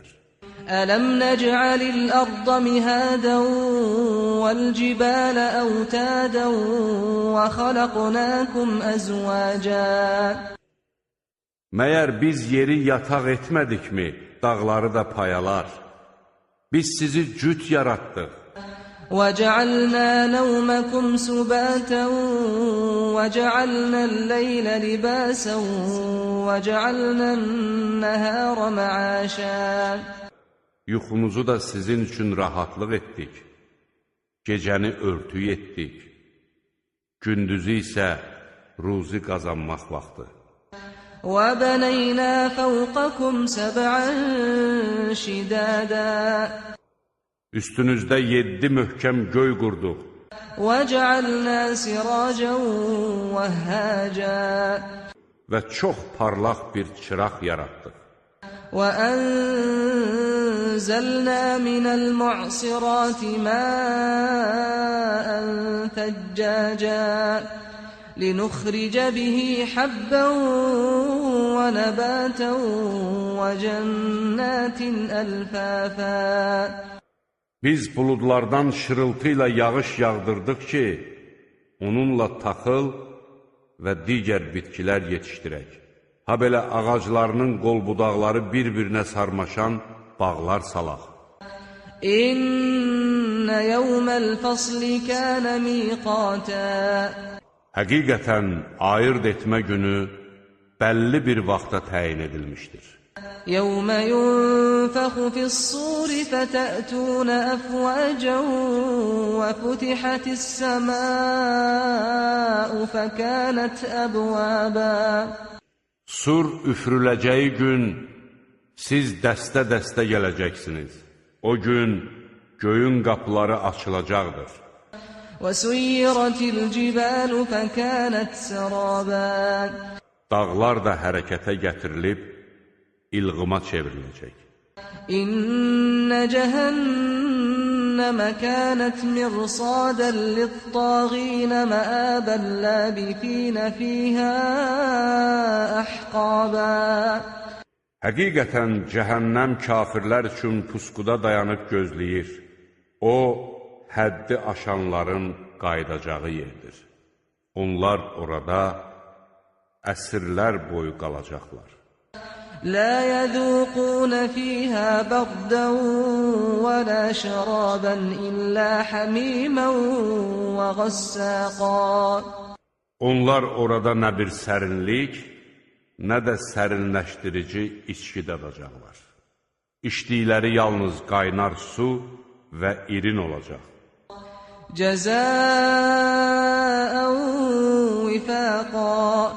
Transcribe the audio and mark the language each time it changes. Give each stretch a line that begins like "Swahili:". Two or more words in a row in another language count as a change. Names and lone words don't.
Arabic: ألم نجعل الأرض مهادا والجبال أوتادا وخلقناكم أزواجا.
Azerbaijani: Məyər biz yeri yataq etmədikmi, dağları da payalar? Biz sizi cüt yaratdıq.
Arabic: وَجَعَلْنَا نَوْمَكُمْ سُبَاتًا وَجَعَلْنَا اللَّيْلَ لِبَاسًا وَجَعَلْنَا النَّهَارَ مَعَاشًا.
Azerbaijani: Yuxunuzu da sizin üçün rahatlıq etdik. Gecəni örtük etdik. Gündüzü isə ruzi qazanmaq vaxtı.
Arabic: وَبَنَيْنَا فَوْقَكُمْ سَبْعًا شِدَادًا.
Azerbaijani: Üstünüzdə 7 möhkəm göy qurduq.
Arabic: وَجَعَلْنَا سِرَاجًا وَهَّاجًا.
Azerbaijani: Və çox parlaq bir çıraq yaratdıq.
Arabic: وَأَنزَلْنَا مِنَ الْمُعْصِرَاتِ مَاءً ثَجَّاجًا لِنُخْرِجَ بِهِ حَبًّا وَنَبَاتًا وَجَنَّاتٍ أَلْفَافًا.
Azerbaijani: Biz buludlardan şırıltı ilə yağış yağdırdıq ki, onunla taxıl və digər bitkilər yetişdirək. Ha belə ağaclarının qol-budaqları bir-birinə sarmaşan bağlar salaq.
Arabic: إن يوم الفصل كان ميقاتا.
Azerbaijani: Həqiqətən ayırt etmə günü bəlli bir vaxta təyin edilmişdir.
Arabic: يَوْمَ يُنْفَخُ فِي الصُّورِ فَتَأْتُونَ أَفْوَاجًا وَفُتِحَتِ السَّمَاءُ فَكَانَتْ أَبْوَابًا.
Azerbaijani: Sur üfürüləcəyi gün siz dəstə-dəstə gələcəksiniz. O gün göyün qapıları açılacaqdır.
Arabic: وَسُيِّرَتِ الْجِبَالُ فَكَانَتْ سَرَابًا.
Azerbaijani: Dağlar da hərəkətə gətirilib, ilğıma çevriləcək.
Arabic: إن جهنم كانت مرصادا للطاغين مآبا لابثين فيها أحقابا.
Azerbaijani: Həqiqətən cəhənnəm kafirlər üçün pusquda dayanıb gözləyir. O, həddi aşanların qayıdacağı yerdir. Onlar orada əsrlər boyu qalacaqlar.
Arabic: لا يذوقون فيها بردا ولا شرابا إلا حميما وغساقا.
Azerbaijani: Onlar orada nə bir sərinlik, nə də sərinləşdirici içki dadacaqlar. İçdikləri yalnız qaynar su və irin olacaq.
Arabic: جزاء وفاقا.